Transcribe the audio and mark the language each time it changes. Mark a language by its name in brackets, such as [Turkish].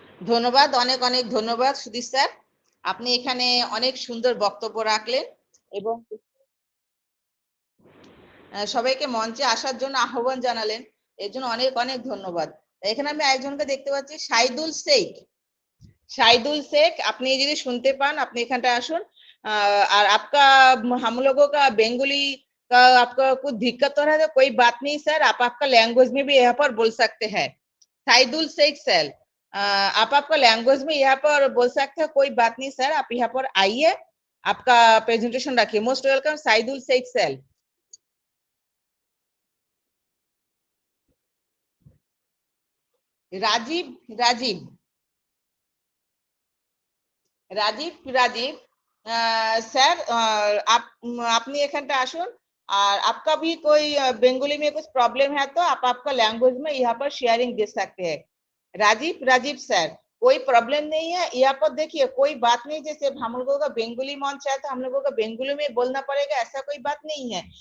[Bangla] ধন্যবাদ, অনেক অনেক ধন্যবাদ সুধীর স্যার, আপনি এখানে অনেক সুন্দর বক্তব্য রাখলেন এবং সবাইকে মঞ্চে আসার জন্য আহ্বান জানালেন, এর জন্য অনেক অনেক ধন্যবাদ। এখানে আমি একজনকে দেখতে পাচ্ছি, শাহিদুল শেখ। शाहिदुल शेख, আপনি যদি শুনতে পান আপনি এখানটা আসুন। [Hindi] और आपका हम लोगों का बेंगोली का आपका कुछ दिक्कत हो रहा है तो कोई बात नहीं सर, आप आपका लैंग्वेज में भी यहाँ पर बोल सकते हैं। शाहिदुल शेख सर, आप आपका लैंग्वेज में यहाँ पर बोल सकते हैं, कोई बात नहीं सर, आप यहाँ पर आइए, आपका प्रेजेंटेशन रखिए। Most welcome Shahidul Sheikh sir. [Bangla] Rajiv Rajiv Rajib Rajib sir, আপনি এখানটা আসুন। [Hindi] और आपका भी कोई बंगाली में कुछ प्रॉब्लम है तो आप आपका लैंग्वेज में यहाँ पर शेयरिंग दे सकते हैं। राजीव राजीव सर, कोई प्रॉब्लम नहीं है यहाँ पर, देखिए कोई बात नहीं, जैसे हम लोगों का बेंगोली मंच है तो हम लोगों का बेंगोली में बोलना पड़ेगा, ऐसा कोई बात नहीं है।